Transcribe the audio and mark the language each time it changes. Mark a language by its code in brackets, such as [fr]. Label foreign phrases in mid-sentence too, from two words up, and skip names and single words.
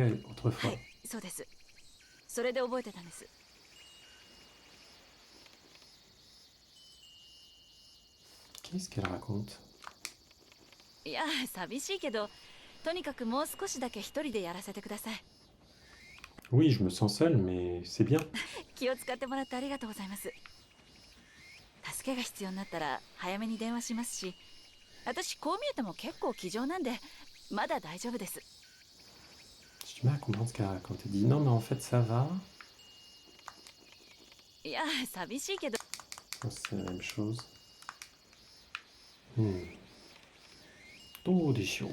[ja] は [fr] autrefois. [ja] い、そうです。それで覚えてたんです。 [fr] Qu'est-ce qu'elle raconte? [ja] いや、寂しいけど、とにかくもう少しだけ一人でやらせてください。 [fr] Oui, je me sens seul, mais c'est bien. [ja] 気を使ってもらってありがとうございます。助けが必要になったら早めに電話しますし、私こう見えても結構気丈なんで、まだ大丈夫です。 [fr] J'ai du mal à comprendre ce qu'elle raconte. Elle dit non, mais en fait, ça va. [ja] いや、寂しいけど。 [fr] Oh, c'est la même chose. Dodeshou.